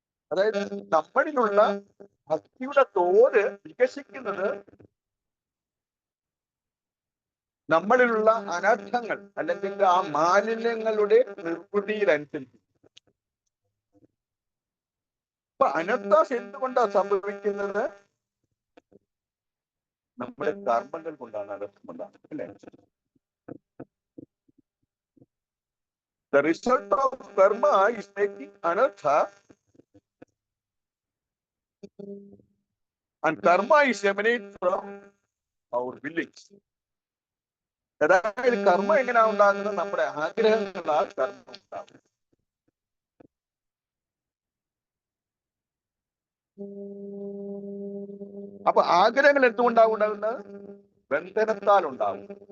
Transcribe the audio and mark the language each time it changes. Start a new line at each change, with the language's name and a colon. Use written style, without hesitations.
Malayalam: അതായത് നമ്മളിലുള്ള ഭക്തിയുടെ തോത് വികസിക്കുന്നത് നമ്മളിലുള്ള അനർത്ഥങ്ങൾ അല്ലെങ്കിൽ ആ മാലിന്യങ്ങളുടെ നിർവൃതിയിലനുസരിച്ച്. അപ്പൊ അനർത്ഥം എന്തുകൊണ്ടാണ് സംഭവിക്കുന്നത്? നമ്മുടെ കർമ്മങ്ങൾ കൊണ്ടാണ് അനർത്ഥമുണ്ടാകുന്നത്, അല്ലെ?
English: The result of karma is making anartha, and karma is emanate from our beliefs.
Malayalam: അതായത് കർമ്മ എങ്ങനെയാ ഉണ്ടാകുന്നത്? നമ്മുടെ ആഗ്രഹങ്ങളാൽ കർമ്മം ഉണ്ടാകും. അപ്പൊ ആഗ്രഹങ്ങൾ എന്തുകൊണ്ടാവും ഉണ്ടാകുന്നത്? ബന്ധനത്താൽ ഉണ്ടാവും.